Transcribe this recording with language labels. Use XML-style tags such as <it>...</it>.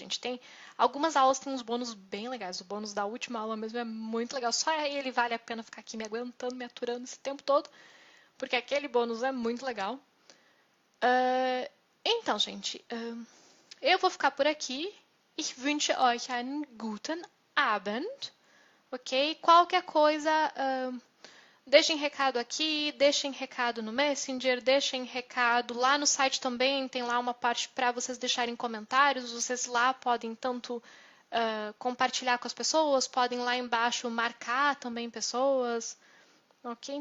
<pt>A gente tem algumas aulas, tem uns bônus bem legais. O bônus da última aula mesmo é muito legal. Só ele vale a pena ficar aqui me aguentando, me aturando esse tempo todo, porque aquele bônus é muito legal. Então, gente, eu vou ficar por aqui.</pt> <de>Ich wünsche euch einen guten Abend, ok?</de> <pt>Qualquer coisa, deixem recado aqui, deixem recado no Messenger, deixem recado lá no site também, tem lá uma parte para vocês deixarem comentários, vocês lá podem tanto compartilhar com as pessoas, podem lá embaixo marcar também pessoas, ok?</pt>